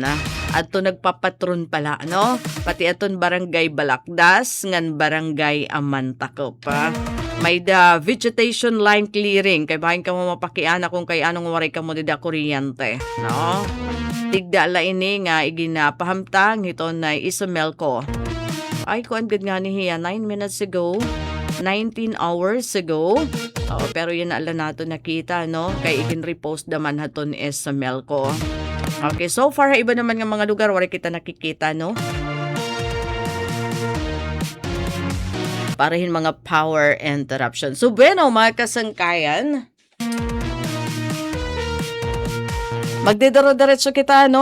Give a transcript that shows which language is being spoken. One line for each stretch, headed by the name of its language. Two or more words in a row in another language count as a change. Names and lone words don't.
Waray: Ato nagpapatron pala, no? Pati aton barangay Balakdas, ngan barangay Amantakop. May da
English: vegetation line clearing.
Waray: Kay bahin ka mo mapakiana kung kay anong waray ka mo dida kuryente, no? Tigda la ini nga iginapahamtang ito na Isamelco. Ay, kuan gud nga ni hiya
English: 9 minutes ago. 19 hours ago.
Waray: Pero yun na ala nato nakita, no? Kay igin-repost naman haton sa Melco.
Filipino: Okay, so far, iba naman ng mga lugar, wala kita nakikita, no?
Waray: Parahin mga
English: power interruption.
Waray: So, bueno, mga kasangkayan, magdidaro-diretso kita, no?